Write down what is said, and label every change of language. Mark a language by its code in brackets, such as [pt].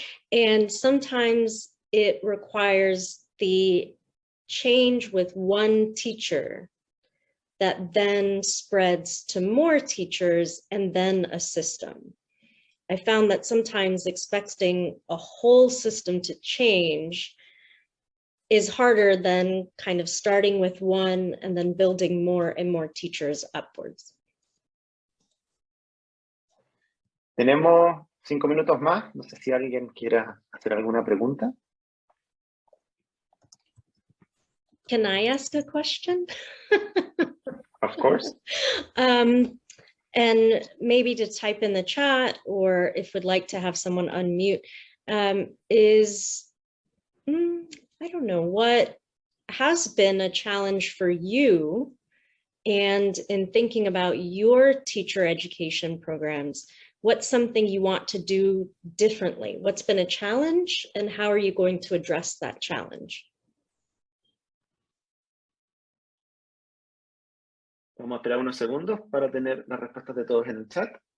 [en] And sometimes it requires the change with one teacher that then spreads to more teachers and then a system. I found that sometimes expecting a whole system to change is harder than kind of starting with one and then building more and more teachers upwards. [es] Tenemos 5 minutos más. No sé si alguien quiera hacer alguna pregunta. [en] Can I ask a question? Of course. And maybe to type in the chat, or if we'd like to have someone unmute, I don't know, what has been a challenge for you, and in thinking about your teacher education programs, what's something you want to do differently? What's been a challenge, and how are you going to address that challenge? [es] Vamos a esperar unos segundos para tener las respuestas de todos en el chat.